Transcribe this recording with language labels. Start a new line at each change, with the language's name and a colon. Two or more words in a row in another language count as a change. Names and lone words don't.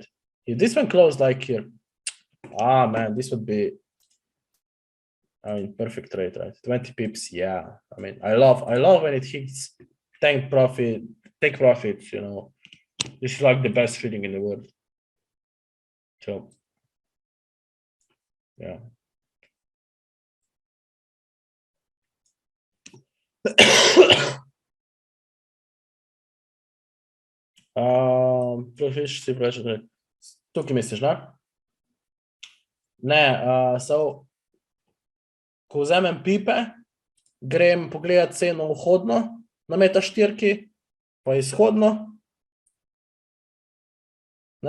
English: If this one closed like here, man, this would be, I mean, perfect trade, right? 20 pips, yeah. I mean, I love when it hits take profits, you know. This is like the best feeling in the world. So, yeah.
Slovenian: Profiš si vprašaj, tukaj misliš, ne? Ne, so, ko vzamem pipe, grem pogledat ceno vhodno na meta štirki, pa izhodno, ne?